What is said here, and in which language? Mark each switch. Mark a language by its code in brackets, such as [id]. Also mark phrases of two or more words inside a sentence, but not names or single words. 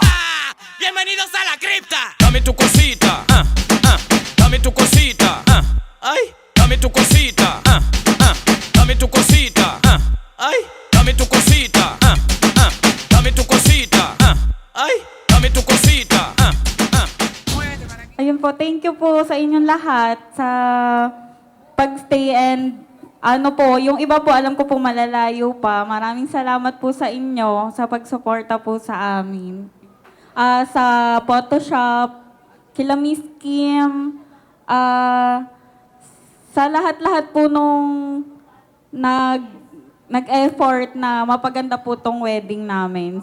[es] Bienvenidos a la cripta. Dame tu cosita, dame tu cosita, ay, dame tu cosita, dame tu cosita, ay, dame tu cosita, dame tu cosita, ay, dame tu cosita. [tl] Ayun po, [en] thank you [tl] po sa inyong lahat sa pagstay and ano po, yung iba po alam ko po malalayo pa. Maraming salamat po sa inyo sa pagsuporta po sa amin. Sa Photoshop, kila Miss Kim, sa lahat-lahat po nung nag-effort na mapaganda po tong wedding namin.